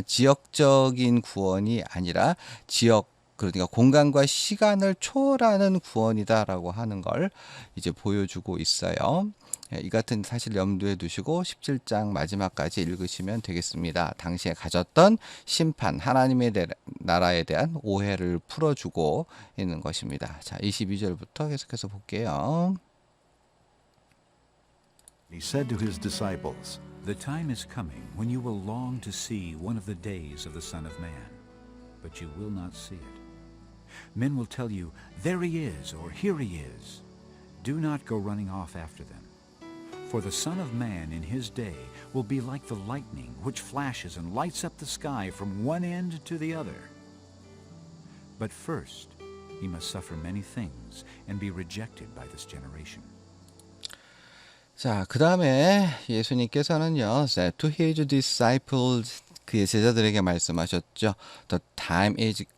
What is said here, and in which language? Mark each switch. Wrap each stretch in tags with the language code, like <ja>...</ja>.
<ko>지역적인 구원이 아니라 그러니까 공간과 시간을 초월하는 구원이다라고 하는 걸 이제 보여주고 있어요. 이 같은 사실 염두에 두시고 17장 마지막까지 읽으시면 되겠습니다. 당시에 가졌던 심판, 하나님의 나라에 대한 오해를 풀어주고 있는 것입니다. 자, 22절부터 계속해서 볼게요.</ko> <en>He said to his disciples, The time is coming when you will long to see one of the days of the Son of Man, but you will not see it. Men will tell you, There he is, or Here he is. Do not go running off after them. For the Son of Man in his day will be like the lightning which flashes and lights up the sky from one end to the other. But first he must suffer many things and be rejected by this generation.</en> <ko>자, 그 다음에 예수님께서는요,</ko> <en>to his disciples,</en> <ko>그의 제자들에게 말씀하셨죠.</ko> <en>The time is</en>